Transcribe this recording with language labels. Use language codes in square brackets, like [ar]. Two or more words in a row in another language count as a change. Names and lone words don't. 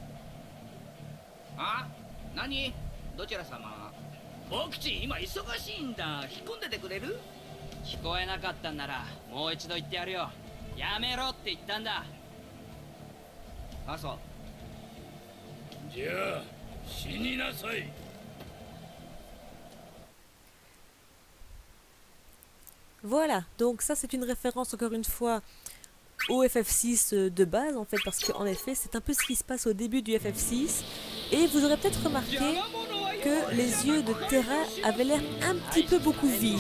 [ja] あ、何？どちら様？僕ち今忙しいんだ。引っ込んでてくれる？聞こえなかったんならもう一度言ってやるよ。やめろって言ったんだ。あ、そう。じゃあ死になさい。 [fr] Voilà, donc ça c'est une référence encore une fois au FF6 de base en fait, parce qu'en effet c'est un peu ce qui se passe au début du FF6. Et vous aurez peut-être remarqué que les yeux de Terra avaient l'air un petit peu beaucoup vides.